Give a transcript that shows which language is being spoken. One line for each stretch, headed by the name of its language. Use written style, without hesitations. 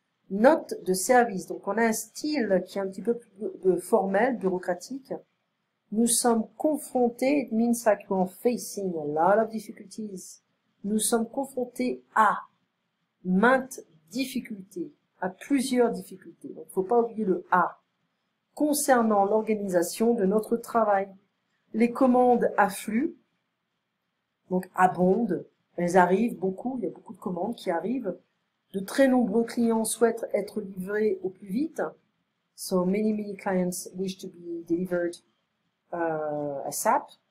French: Note de service, donc on a un style qui est un petit peu plus formel, bureaucratique. Nous sommes confrontés,
English: it means like we're facing a lot of difficulties.
French: Nous sommes confrontés à maintes difficultés, à plusieurs difficultés. Donc, faut pas oublier le à. Concernant l'organisation de notre travail, les commandes affluent, donc abondent, elles arrivent beaucoup, il y a beaucoup de commandes qui arrivent. De très nombreux clients souhaitent être livrés au plus vite.
English: So many clients wish to be delivered ASAP.